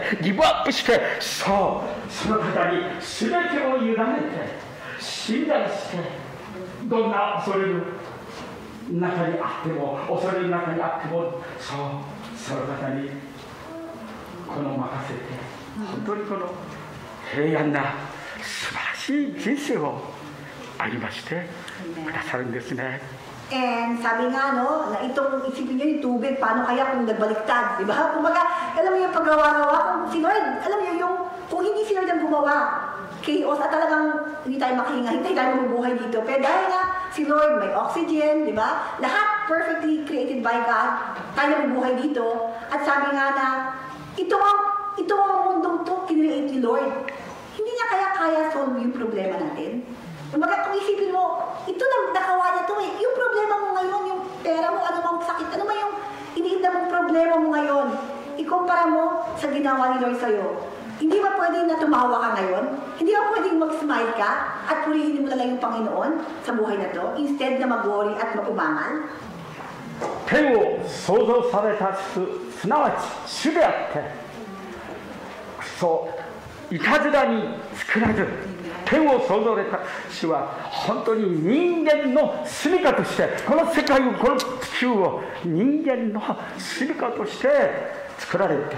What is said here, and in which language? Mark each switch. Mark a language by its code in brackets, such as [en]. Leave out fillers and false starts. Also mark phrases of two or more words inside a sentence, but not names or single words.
[ja] ギブアップして、そうその方に全てを委ねて信頼して、どんな恐れる中にあっても恐れる中にあっても、その方にこの任せて、本当にこの平安な素晴らしい人生を歩ましてくださるんですね。 [tl] And sabi nga, no, na itong isipin nyo yung tubig, paano kaya kung nagbaliktad, di ba? Kumbaga, alam mo yung paggawa-gawa, kung si Lord, alam mo yung, kung hindi si Lord ang gumawa, chaos at talagang hindi tayo makahinga, hindi tayo mabubuhay dito. Pero dahil nga, si Lord may oxygen, di ba? [en] Lahat perfectly created by God, [tl] tayo mabubuhay dito. At sabi nga na, ito ang mundong to, kinreate ni Lord. Hindi niya kaya solve yung problema natin. Kumbaga, kung isipin mo, ito na nakawa niya ito eh. Yung problema mo ngayon, yung pera mo, ano mang sakit, ano man yung iniinda mong problema mo ngayon, ikumpara mo sa ginawa ni Lord sa'yo. Hindi ba pwedeng na tumawa ka ngayon? Hindi ba pwedeng mag-smile ka at purihin mo na lang yung Panginoon sa buhay na to, instead na mag-worry at mag-umangal? [ja] 天を創造されたすなわち主であって、そういたずらに作らず、天を創造された主は本当に人間の住処として、この世界を、この地球を人間の住処として作られた。